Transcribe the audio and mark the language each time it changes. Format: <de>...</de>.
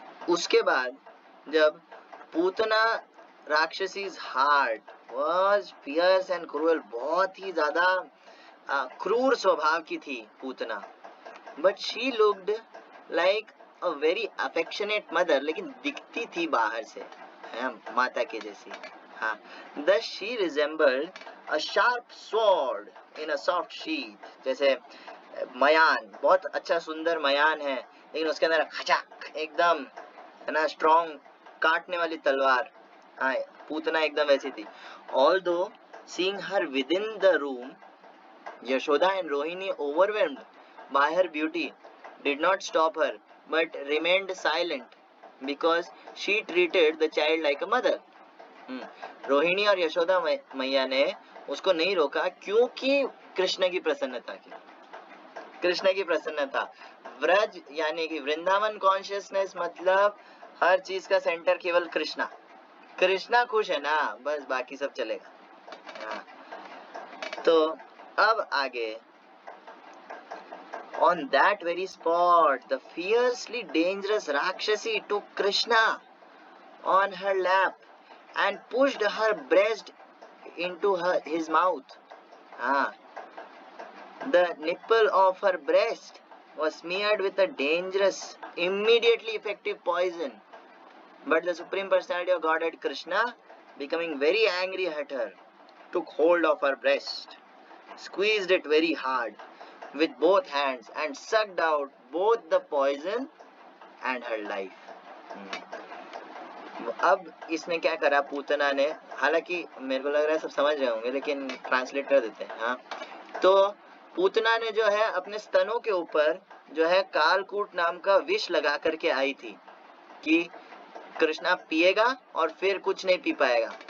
<hi>उसके बाद जब</hi> <en>पूतना राक्षसीज heart was fierce and cruel,</en> <hi>बहुत ही ज्यादा क्रूर स्वभाव की थी Putana,</hi> <en>but she looked like a very affectionate mother,</en> <hi>लेकिन दिखती थी बाहर से माता के जैसी।</hi> <en>thus she resembled a sharp sword in a soft sheath,</en> <hi>जैसे मयान, बहुत अच्छा सुंदर मयान है लेकिन उसके अंदर खचाक एकदम है ना स्ट्रॉन्ग काटने वाली तलवार। पूतना एकदम वैसी थी।</hi> <en>Although seeing her within the room, Yashoda and Rohini, overwhelmed by her beauty, did not stop her but remained silent because she treated the child like a mother.</en> <hi>Rohini और यशोदा मैया ने उसको नहीं रोका क्योंकि कृष्ण की प्रसन्नता की, कृष्ण की प्रसन्नता। व्रज यानी कि वृंदावन कॉन्शियसनेस, मतलब हर चीज का सेंटर केवल कृष्णा। कृष्णा खुश है ना, बस बाकी सब चलेगा। तो अब आगे,</hi> <en>on that very spot the fiercely dangerous Rakshasi took Krishna on her lap and pushed her breast into his mouth. The nipple of her breast was smeared with a dangerous, immediately effective poison. But the Supreme Personality of Godhead Krishna, becoming very angry at her, took hold of her breast squeezed it very hard with both hands and sucked out both the poison and her life.</en> <hi>अब इसने क्या करा, पूतना ने, हालांकि मेरे को लग रहा है सब समझ रहे होंगे लेकिन ट्रांसलेट कर देते हैं। हाँ, तो पूतना ने जो है अपने स्तनों के ऊपर जो है कालकूट नाम का विष लगा करके आई थी कि कृष्णा पिएगा और फिर कुछ नहीं पी पाएगा।</hi>